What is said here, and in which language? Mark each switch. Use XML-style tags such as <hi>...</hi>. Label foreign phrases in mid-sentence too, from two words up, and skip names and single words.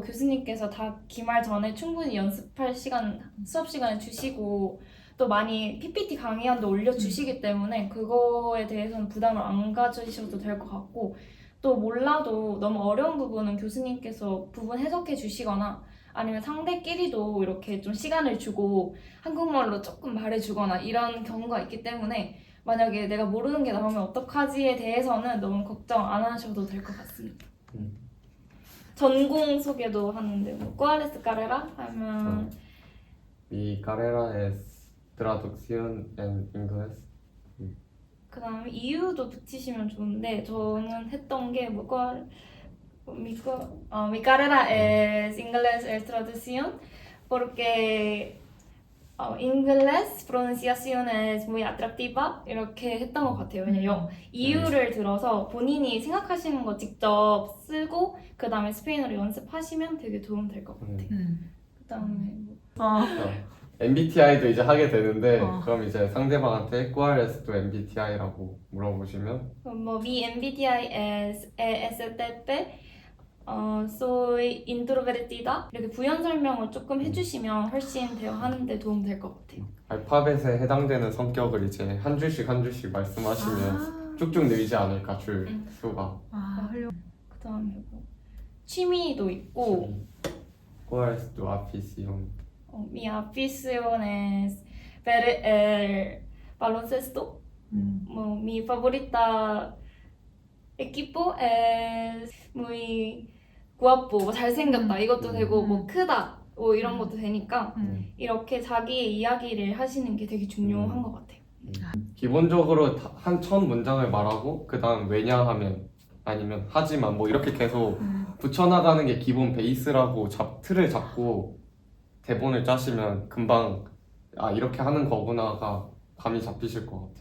<ko>교수님께서 다 기말 전에 충분히 연습할 시간, 수업 시간을 주시고 또 많이 PPT 강의안도 올려주시기 때문에 그거에 대해서는 부담을 안 가지셔도 될 것 같고 또 몰라도 너무 어려운 부분은 교수님께서 부분 해석해 주시거나 아니면 상대끼리도 이렇게 좀 시간을 주고 한국말로 조금 말해주거나 이런 경우가 있기 때문에 만약에 내가 모르는 게 나오면 어떡하지에 대해서는 너무 걱정 안 하셔도 될 것 같습니다. 전공 소개도 하는데 뭐</ko> <es>¿Cuál es tu carrera?</es> <ko>하면</ko> <es>Mi carrera es traducción en inglés.</es> <ko>그다음에 이유도 붙이시면 좋은데 저는 했던 게</ko> <es>mi carrera es inglés es traducción porque inglés pronunciación es muy atractiva</es> <ko>이렇게 했던 것 같아요. 왜냐면 이유를 들어서 본인이 생각하시는 거 직접 쓰고 그 다음에 스페인어로 연습하시면 되게 도움 될 것 같아요. 그다음에 MBTI도 이제 하게 되는데 어. 그럼 이제 상대방한테</ko> <es>¿Cuál es tu MBTI</es> <ko>라고 물어보시면</ko> <es>mi MBTI es ESTP soy introvertida</es> <ko>이렇게 부연 설명을 조금 해주시면 훨씬 대화하는데 도움 될 것 같아요. 알파벳에 해당되는 성격을 이제 한 줄씩 말씀하시면 쭉쭉 늘지 않을까 줄 수가. 훌륭. 그다음에 뭐 취미도 있고</ko> <es>¿Cuál es tu afición? mi afición es ver el baloncesto. Mi favorita equipo es muy guapo,</es> <ko>뭐 잘생겼다 이것도 되고 뭐 크다 뭐 이런 것도 되니까 이렇게 자기의 이야기를 하시는 게 되게 중요한 것 같아요. 기본적으로 한 첫 문장을 말하고 그 다음 왜냐하면 아니면 하지만 뭐 이렇게 계속 붙여나가는 게 기본 베이스라고 틀을 잡고 대본을 짜시면 금방 이렇게 하는 거구나가 감이 잡히실 것 같아요.</ko>